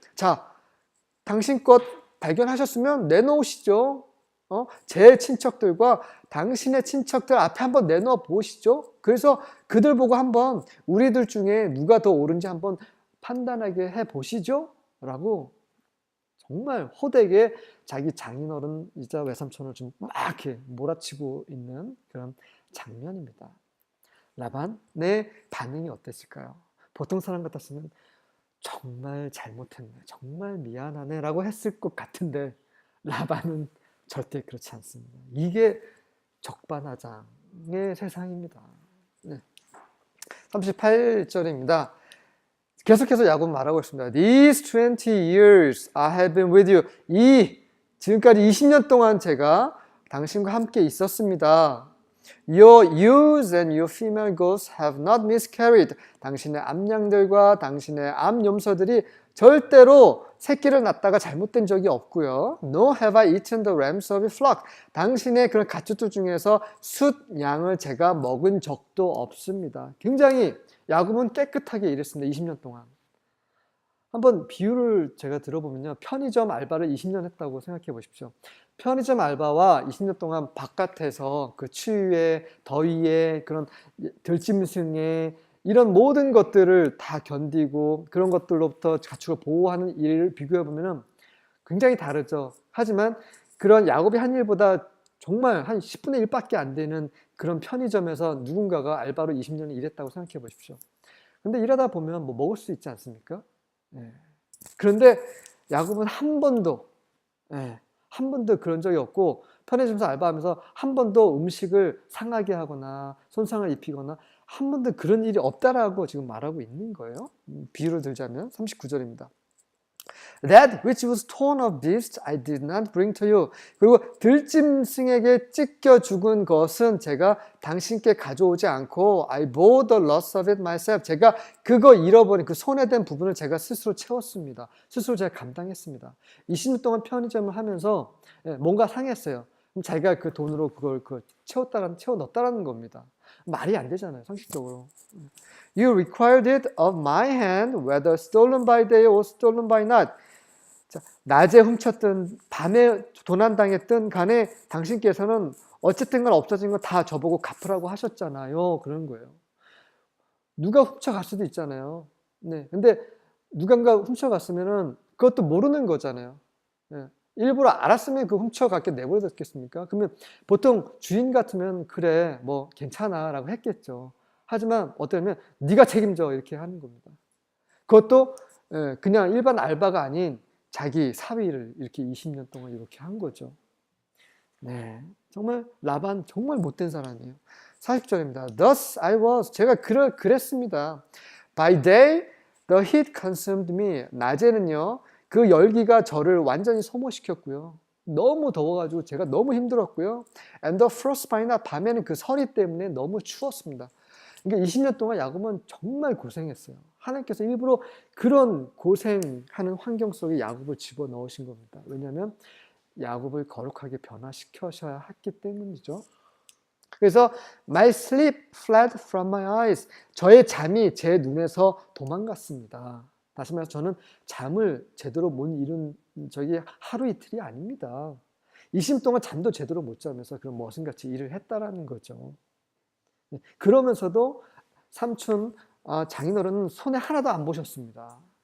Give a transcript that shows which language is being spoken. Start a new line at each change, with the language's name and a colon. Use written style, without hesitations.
Korean: 자, 당신 것 발견하셨으면 내놓으시죠. 제 친척들과 당신의 친척들 앞에 한번 내놓아 보시죠. 그래서 그들 보고 한번 우리들 중에 누가 더 옳은지 한번 판단하게 해 보시죠. 라고 정말 호되게 자기 장인어른이자 외삼촌을 좀 막 이렇게 몰아치고 있는 그런 장면입니다. 라반의 반응이 어땠을까요? 보통 사람 같았으면 정말 잘못했네, 정말 미안하네 라고 했을 것 같은데 라반은 절대 그렇지 않습니다. 이게 적반하장의 세상입니다. 네. 38절입니다. 계속해서 야곱은 말하고 있습니다.
English: These 20 years I have been with you.
Korean: 지금까지 20년 동안 제가 당신과 함께 있었습니다.
English: Your ewes and your female goats have not miscarried.
Korean: 당신의 암양들과 당신의 암염소들이 절대로 새끼를 낳다가 잘못된 적이 없고요.
English: No have I eaten the rams of your flock.
Korean: 당신의 그런 가축들 중에서 숫 양을 제가 먹은 적도 없습니다. 굉장히 야곱은 깨끗하게 일했습니다. 20년 동안. 한번 비유를 제가 들어보면요. 편의점 알바를 20년 했다고 생각해 보십시오. 편의점 알바와 20년 동안 바깥에서 그 추위에, 더위에, 그런 들짐승에 이런 모든 것들을 다 견디고 그런 것들로부터 가축을 보호하는 일을 비교해 보면 굉장히 다르죠. 하지만 그런 야곱이 한 일보다 정말 한 10분의 1밖에 안 되는 그런 편의점에서 누군가가 알바로 20년을 일했다고 생각해 보십시오. 근데 일하다 보면 뭐 먹을 수 있지 않습니까? 네. 그런데 야곱은 한 번도 그런 적이 없고 편의점에서 알바하면서 한 번도 음식을 상하게 하거나 손상을 입히거나 한 번도 그런 일이 없다라고 지금 말하고 있는 거예요. 비유를 들자면 39절입니다.
English: That which was torn of beasts I did not bring to you.
Korean: 그리고 들짐승에게 찢겨 죽은 것은 제가 당신께 가져오지 않고
English: I bore the loss of it myself.
Korean: 제가 그거 잃어버린 그 손해된 부분을 제가 스스로 채웠습니다. 스스로 제가 감당했습니다. 20년 동안 편의점을 하면서 뭔가 상했어요. 그럼 자기가 그 돈으로 그걸 채워 넣었다라는 겁니다. 말이 안 되잖아요, 상식적으로.
English: You required it of my hand, whether stolen by day or stolen by night.
Korean: 자, 낮에 훔쳤든 밤에 도난당했든 간에 당신께서는 어쨌든 간 없어진 거 다 저보고 갚으라고 하셨잖아요. 그런 거예요. 누가 훔쳐갈 수도 있잖아요. 네, 근데 누군가 훔쳐갔으면은 그것도 모르는 거잖아요. 네. 일부러 알았으면 그 훔쳐갔게 내버려뒀겠습니까? 그러면 보통 주인 같으면 그래 뭐 괜찮아 라고 했겠죠. 하지만 어떠냐면 네가 책임져 이렇게 하는 겁니다. 그것도 그냥 일반 알바가 아닌 자기 사위를 이렇게 20년 동안 이렇게 한 거죠. 네, 정말 라반 정말 못된 사람이에요. 40절입니다.
English: Thus I was.
Korean: 제가 그랬습니다.
English: By day the heat consumed me.
Korean: 낮에는요 그 열기가 저를 완전히 소모시켰고요. 너무 더워가지고 제가 너무 힘들었고요.
English: And the frost by night.
Korean: 밤에는 그 서리 때문에 너무 추웠습니다. 그러니까 20년 동안 야곱은 정말 고생했어요. 하나님께서 일부러 그런 고생하는 환경 속에 야곱을 집어넣으신 겁니다. 왜냐하면 야곱을 거룩하게 변화시켜셔야 했기 때문이죠. 그래서
English: my sleep fled from my eyes.
Korean: 저의 잠이 제 눈에서 도망갔습니다. 다시 말해서 저는 잠을 제대로 못 이룬 적이 하루 이틀이 아닙니다. 20년 동안 잠도 제대로 못 자면서 그런 머슴같이 일을 했다라는 거죠. 그러면서도 삼촌 장인어른은 손에 하나도 안 보셨습니다.